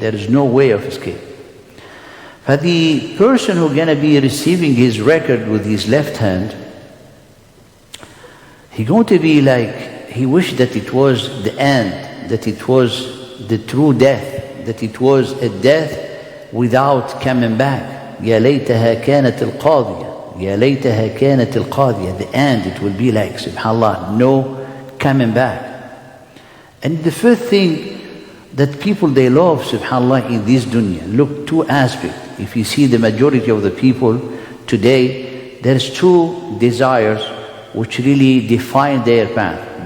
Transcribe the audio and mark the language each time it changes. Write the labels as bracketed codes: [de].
[en] There is no way of escape. For the person who's gonna be receiving his record with his left hand, he's going to be like, he wished that it was the end, that it was the true death, that it was a death without coming back. [ar] يا ليتها كانت القاضية, يا ليتها كانت القاضية. [en] The end, it will be like, subhanAllah, no coming back. And the first thing that people, they love, subhanAllah, in this dunya, look, 2 aspects. If you see the majority of the people today, there's 2 desires which really define their path.